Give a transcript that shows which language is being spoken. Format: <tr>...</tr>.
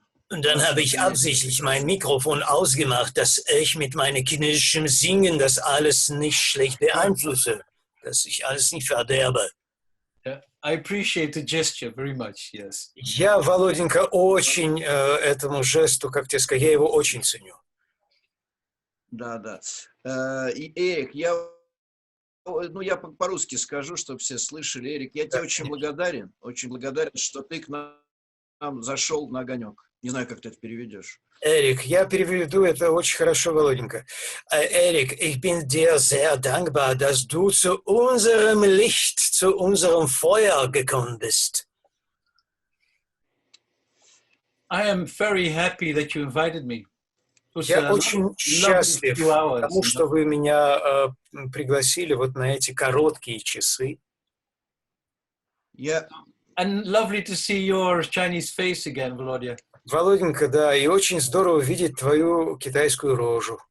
<de>Und dann habe ich absichtlich mein Mikrofon ausgemacht, dass ich mit meinem chinesischen Singen das alles nicht schlecht beeinflusse, dass ich alles nicht verderbe.</de> <en>I appreciate the gesture very much, yes.</en> <ru>Я, Володенька, очень этому жесту, как тебе сказать, я его очень ценю. Да. И, Эрик, я по-русски скажу, чтобы все слышали. Эрик, я тебе очень благодарен, что ты к нам зашел на огонек. Не знаю, как ты это переведешь. Эрик, я переведу это очень хорошо, Володенька.</ru> <de>Эрик, ich bin dir sehr dankbar, dass du zu unserem Licht, zu unserem Feuer gekommen bist.</de> <en>I am very happy that you invited me.</en> <ru>Я очень счастлив тому, что вы меня пригласили вот на эти короткие часы.</ru> <en>And lovely to see your Chinese face again, Volodya.</en> <ru>Володенька, да, и очень здорово видеть твою китайскую рожу.</ru>